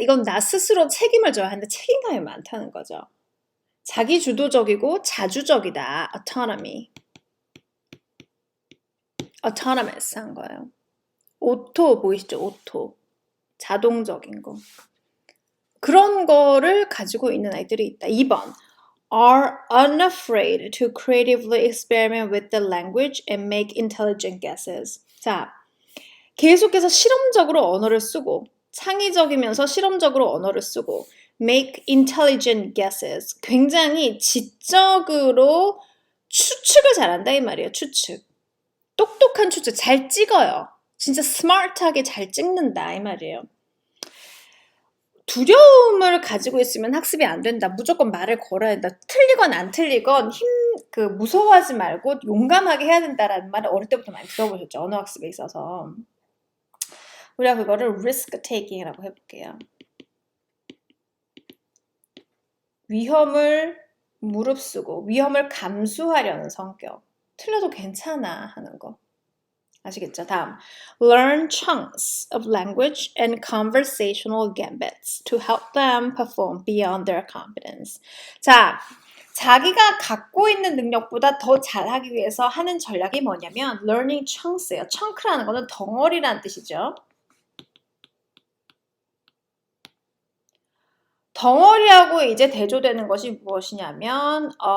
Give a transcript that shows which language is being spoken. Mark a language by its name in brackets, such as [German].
[Korean] 이건 나 스스로 책임을 져야 하는데 책임감이 많다는 거죠. 자기 주도적이고 자주적이다. autonomy. autonomous 한 거예요. 오토 보이시죠? 오토. 자동적인 거. 그런 거를 가지고 있는 아이들이 있다. 2번. [English] are unafraid to creatively experiment with the language and make intelligent guesses. [Korean] 자, 계속해서 실험적으로 언어를 쓰고 창의적이면서 실험적으로 언어를 쓰고 [English] make intelligent guesses. [Korean] 굉장히 지적으로 추측을 잘한다 이 말이에요. 추측. 똑똑한 추측. 잘 찍어요. 진짜 스마트하게 잘 찍는다 이 말이에요. 두려움을 가지고 있으면 학습이 안 된다. 무조건 말을 걸어야 된다. 틀리건 안 틀리건 무서워하지 말고 용감하게 해야 된다라는 말을 어릴 때부터 많이 들어보셨죠. 언어 학습에 있어서. 우리가 그거를 risk taking이라고 해볼게요. 위험을 무릅쓰고 위험을 감수하려는 성격. 틀려도 괜찮아 하는 거. 아시겠죠? 다음. [English] Learn chunks of language and conversational gambits to help them perform beyond their competence. [Korean] 자, 자기가 갖고 있는 능력보다 더 잘하기 위해서 하는 전략이 뭐냐면 learning chunks예요. chunk라는 거는 덩어리라는 뜻이죠. 덩어리하고 이제 대조되는 것이 무엇이냐면